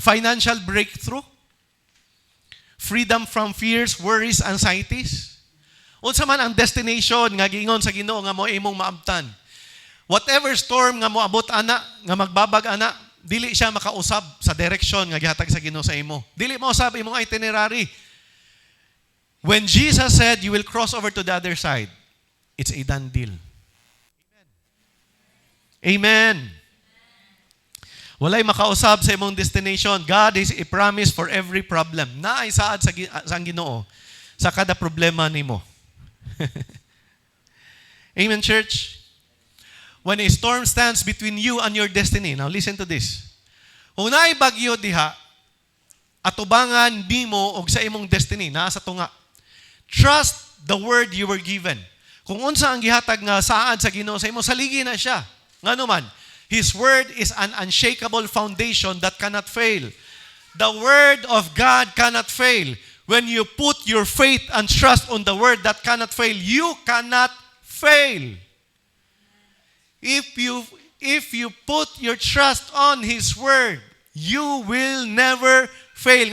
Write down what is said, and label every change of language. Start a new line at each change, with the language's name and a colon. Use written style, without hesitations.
English: Financial breakthrough? Freedom from fears, worries, anxieties?
Cebuano: Unsa man ang destination nga giingon sa Ginoo nga mo imong maabtan? Whatever storm nga moabot ana, nga magbabag ana, dili siya makausab sa direksyon nga gihatag sa Ginoo sa imo. Dili mo usab imong itinerary.
English: When Jesus said you will cross over to the other side, it's a done deal. Amen.
Cebuano: Walay makausab sa imong destination.
English: God is a promise for every problem.
Cebuano: Naay saad sa Ginoo sa kada problema nimo.
English: Amen, church. When a storm stands between you and your destiny, now listen to this.
Cebuano: Kung naay bagyo diha, atubangan nimo og sa imong destiny naa sa tunga.
English: Trust the word you were given.
Cebuano: Kung unsa ang gihatag nga saad sa Ginoo sa imo, saligi na siya. Ngano man,
English: His word is an unshakable foundation that cannot fail. The word of God cannot fail. When you put your faith and trust on the word that cannot fail, you cannot fail. If you put your trust on His word, you will never fail.